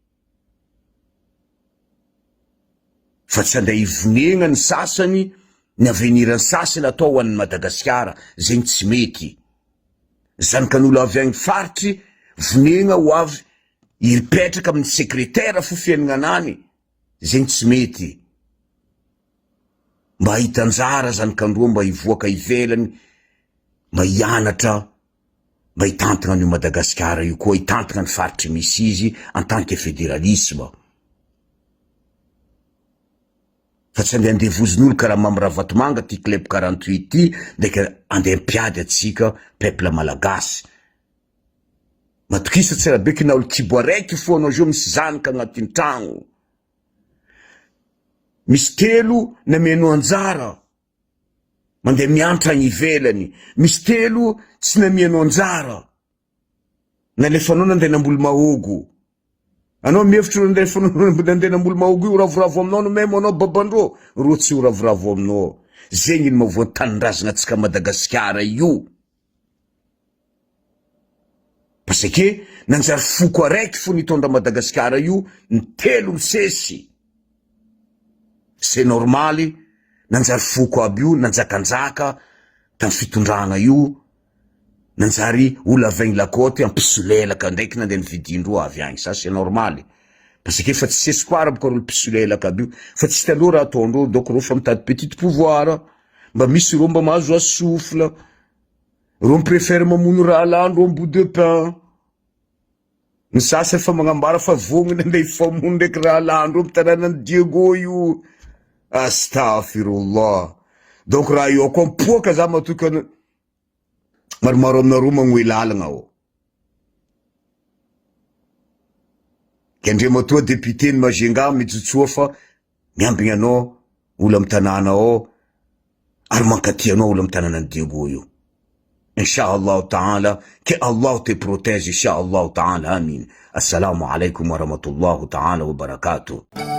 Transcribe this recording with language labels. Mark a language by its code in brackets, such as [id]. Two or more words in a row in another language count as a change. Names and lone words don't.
[mg] fa tsy andeha hivonegna ny sasany ny avenirany sasany atao an'ny Madagasikara zegny tsy mety zanakan'olo avy agny faritry vonegna ho avy hipetraka amin'ny secrétaire fo fiaignanany zegny tsy mety mba hitanjara zanakandroa mba hivoaka ivelany mba hianatra mba hitantagna an'io Madagasikara io koa hitantagna ny faritry misy izy [fr] en tant que fédéralisme [mg] fa tsy andeha andevozon'olo karaha mamyravatomanga ty club 48 ty, ndeka andeha mpiady atsika peuple malagasy. Matokisa tsy raha beky na olo kibo araiky foana zao misy zanaky agnatin'ny tragno. Misy 3 nameno anjara mandeha miantra agny ivelany, misy 3 tsy namieno anjara nalefanao nandeha namboly mahogo. Anao mihevitry nandeha namboly mahogo io ravoravo aminao no memo anao babandro, ro tsy ho ravoravo aminao. Zegny ny mavoan'ny tanindrazana atsika Madagasikara io. [fr] Parce que [mg] nanjary foko araiky fo nitondra Madagasikara io, ny 3 misesy. [fr] C'est normaly, [mg] nanjary foko aby io, nanjakanjaka tamy fitondragna io, nanjary olo avaigny lakoty ampisolelaka ndraiky nandeha nividindroa avy agny. [fr] Ça c'est normaly. Parce que [mg] fa tsy espoir boka ro pisolelaka aby io, fa tsy taloha raha ataondreo, donc reo fa mitady [fr] petit pouvoir, [mg] mba misy reo mba mahazo asofla, reo mipréfère mamono raha landro [fr] en bout de pain. [mg] Ny sasy fa magnambara fa vogniny andeha ifamono ndraiky raha landro amy tanànan'ny Diego io. Astaghfirullah. Donc raha io koa mipoaka za matokana maromaro aminareo magnoe lalagna ao. Kendre matoa député ny Majunga mijotsoa fa miambigny anao olo amy tanàna ao ary mankaty anao olo amy tanànan'ny Diego io. [ar] إن شاء الله تعالى, [fr] que Allah te protège, [ar] إن شاء الله تعالى آمين. السلام عليكم ورحمة الله تعالى وبركاته.